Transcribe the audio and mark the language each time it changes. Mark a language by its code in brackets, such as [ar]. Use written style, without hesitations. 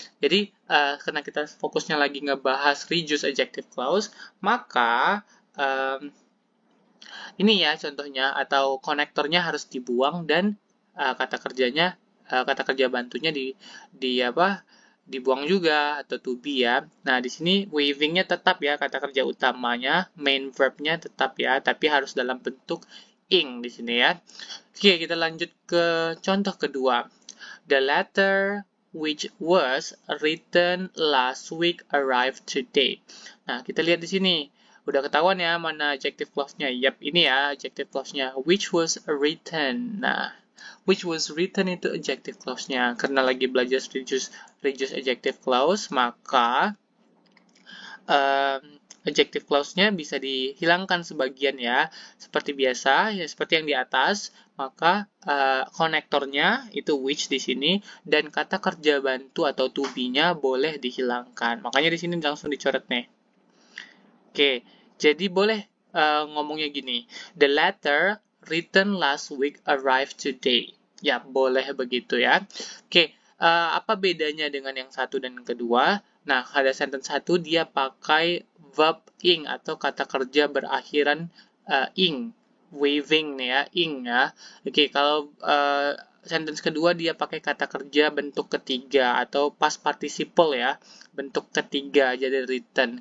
[id] Jadi karena kita fokusnya lagi ngebahas reduce adjective clause, maka ini ya contohnya atau konektornya harus dibuang dan kata kerja bantunya dibuang juga atau to be ya. Nah, di sini waving-nya tetap ya, kata kerja utamanya, main verb-nya tetap ya, tapi harus dalam bentuk ing di sini ya. Oke, kita lanjut ke contoh kedua. [en] The letter which was written last week arrived today. [id] Nah, kita lihat di sini. Udah ketahuan ya mana adjective clause-nya. Yap, ini ya adjective clause-nya. [en] Which was written. [id] Nah, [en] which was written [id] itu adjective clause-nya. Karena lagi belajar reduce adjective clause, maka adjective clause-nya bisa dihilangkan sebagian ya. Seperti biasa, ya seperti yang di atas, maka konektornya itu which di sini dan kata kerja bantu atau to be-nya boleh dihilangkan. Makanya di sini langsung dicoret nih. Oke, jadi boleh ngomongnya gini. [en] The letter written last week arrived today. [id] Ya, boleh begitu ya. Oke, apa bedanya dengan yang satu dan yang kedua? Nah, pada sentence satu dia pakai verb ing atau kata kerja berakhiran ing, waving nih ya, ing ya. Oke, kalau sentence kedua dia pakai kata kerja bentuk ketiga atau past participle ya, bentuk ketiga jadi written.